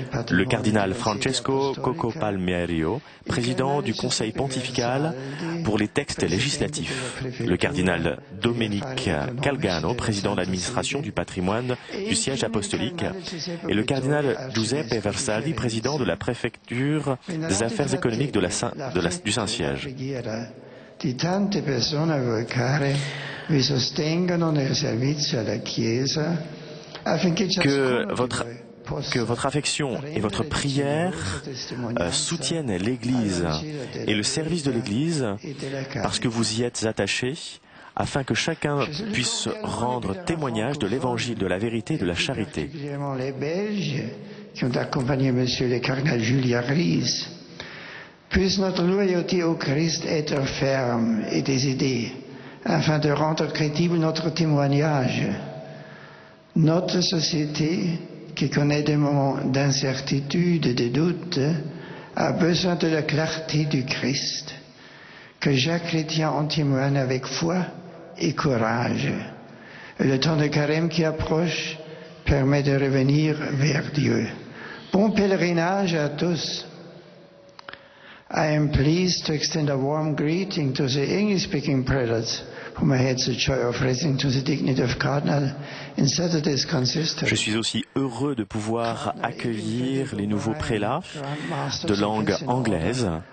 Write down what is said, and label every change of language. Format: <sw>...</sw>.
<fr>Le cardinal Francesco Coco Palmerio, président du Conseil pontifical pour les textes législatifs. Le cardinal Domenic Calgano, président de l'administration du patrimoine du siège apostolique. Et le cardinal Giuseppe Versaldi, président de la préfecture des affaires économiques du Saint-Siège.</fr> <it>Di tante persone a voi care vi sostengono nel servizio alla Chiesa affinché</it> <fr>que votre affection et votre prière soutiennent l'Église et le service de l'Église parce que vous y êtes attachés afin que chacun puisse rendre témoignage de l'Évangile, de la vérité et de la charité. Les Belges qui ont accompagné Monsieur le cardinal Julia Ries. Puisse notre loyauté au Christ être ferme et décidée, afin de rendre crédible notre témoignage. Notre société, qui connaît des moments d'incertitude et de doute, a besoin de la clarté du Christ. Que chaque chrétien en témoigne avec foi et courage. Le temps de carême qui approche permet de revenir vers Dieu. Bon pèlerinage à tous.</fr> <en>I am pleased to extend a warm greeting to the English-speaking prelates whom I had the joy of raising to the dignity of cardinal in Saturday's consistory.</en> <fr>Je suis aussi heureux de pouvoir accueillir les nouveaux prélats de langue anglaise.</fr>